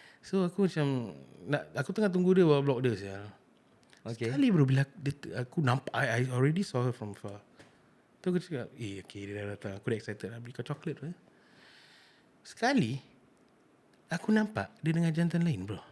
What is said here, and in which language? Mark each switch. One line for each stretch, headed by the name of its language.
Malay: So aku macam aku tengah tunggu dia bawa blok dia sial. Okay. Sekali bro, bila aku nampak,
English: I already saw her from far.
Malay: Tu aku cakap, okay, dia dah datang. Aku dah excited lah beli kau coklat tu. Sekali aku nampak dia dengan jantan lain, bro.